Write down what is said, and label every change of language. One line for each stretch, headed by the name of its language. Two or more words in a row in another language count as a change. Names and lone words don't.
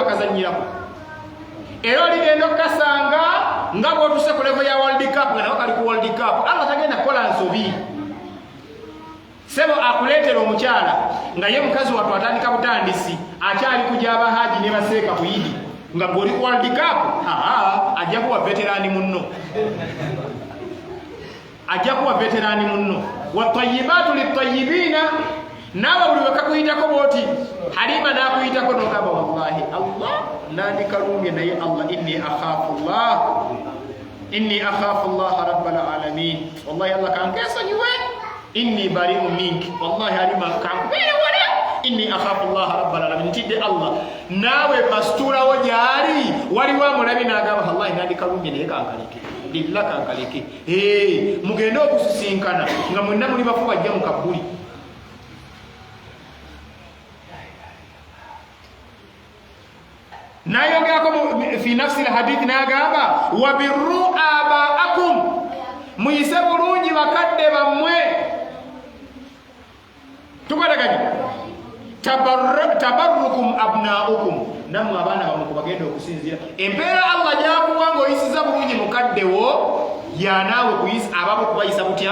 Ganda: bakazanyirako era oligenda okukasanga nga bwotuse ku levo ya
English: world cup
Ganda: nga nako kali ku
English: world cup
Ganda: Allah tagenda kukola nsobi sebo akuleetera omukyala nga ye mukazi wattu atandika butandisi akyali kujja abahaji ne baseeka buyidi nga bw'oli ku
English: world cup
Ganda: ajja kuwa veterani munno ajja kuwa veterani munno
Arabic: والطيبات للطيبين
Ganda: nawe buli wekakuyitako bwoti Halima nakuyitako nogamba wallahi Allah nandikalumbye naye Allah
Arabic: إني أخاف الله رب العالمين
Ganda: wallahi Allah kankesonyiwe
Arabic: إني بريء منك
Ganda: wallahi Halima kankubere
Arabic: ولا إني أخاف الله رب العالمين
Ganda: tidde Allah nawe masturawo gyali waliwo amulabi nagamba wallahi nandikalumbye naye kankaleke lilla kankaleke mugende okusisinkana nga mwenna muli bafu bajja mu kabuli nayogerako
Arabic: في نفس الحديث
Ganda: nagamba
Arabic: وبروا آباءكم
Ganda: muyise bulungi bakadde bammwe tukwataganye
Arabic: تبركم أبناؤكم
Ganda: nammwe abaana bammwe kubagenda okusinzira empeera Allah gyakuwanga oyisiza bulungi mukaddewo yanaawe kuyisa ababo kubayisa butya